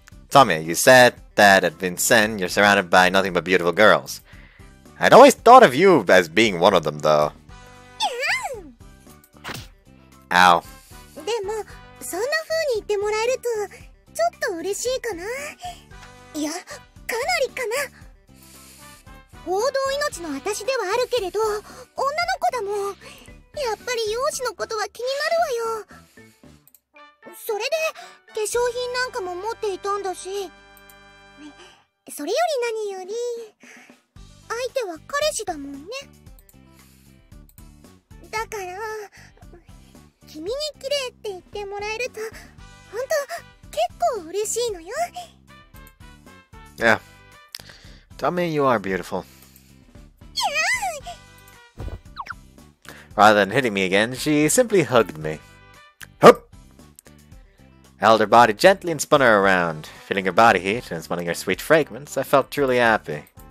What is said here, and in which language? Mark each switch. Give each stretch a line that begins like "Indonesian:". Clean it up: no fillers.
English: Tamie, you said that at Vincennes you're surrounded by nothing but beautiful girls. I'd always thought of you as being one of them, though. Ow.
Japanese: でもそんな風に言ってもらえるとちょっと嬉しいかな。いや、かなりかな。報道命の私ではあるけれど、女の子だもん。やっぱり容姿のことは気になるわよ。それで化粧品なんかも持っていたんだし、それより何より相手は彼氏だもんね。だから君に綺麗って言ってもらえるとほんと結構嬉しいのよ。
English: Yeah. Tamie, you are beautiful. Rather than hitting me again, she simply hugged me. Hup! I held her body gently and spun her around. Feeling her body heat and smelling her sweet fragrance, I felt truly happy.